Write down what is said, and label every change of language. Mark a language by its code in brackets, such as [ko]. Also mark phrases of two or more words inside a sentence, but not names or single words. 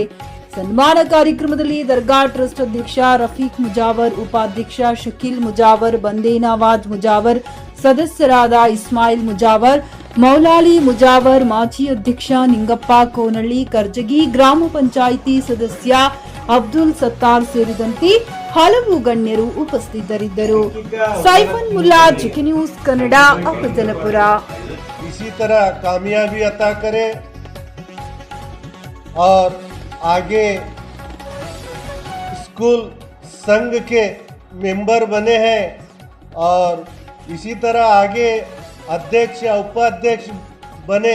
[kn] ಸನ್ಮಾನ ಕಾರ್ಯಕ್ರಮದಲ್ಲಿ ದರ್ಗಾ ಟ್ರಸ್ಟ್ ಅಧ್ಯಕ್ಷ ರಫೀಕ್ ಮುಜಾವರ್, ಉಪಾಧ್ಯಕ್ಷ ಶಕೀಲ್ ಮುಜಾವರ್, ಬಂದೇ ನವಾಜ್ ಮುಜಾವರ್, ಸದಸ್ಯರಾದ ಇಸ್ಮಾಯಿಲ್ ಮುಜಾವರ್, ಮೌಲಾಲಿ ಮುಜಾವರ್, ಮಾಜಿ ಅಧ್ಯಕ್ಷ ನಿಂಗಪ್ಪ ಕೋನಳ್ಳಿ, ಕರ್ಜಗಿ ಗ್ರಾಮ ಪಂಚಾಯಿತಿ ಸದಸ್ಯ ಅಬ್ದುಲ್ ಸತ್ತಾರ್ ಸೇರಿದಂತೆ ಹಲವು ಗಣ್ಯರು ಉಪಸ್ಥಿತರಿದ್ದರು. ಸೈಫನ್ ಮುಲ್ಲಾ, ಜಿಕೆ ನ್ಯೂಸ್ ಕನ್ನಡ, ಅಫಜಲಪುರ. [hi] इसी तरह कामयाबी अता करे और आगे स्कूल संघ के मेंबर बने हैं और इसी तरह आगे अध्यक्ष या उपाध्यक्ष बने.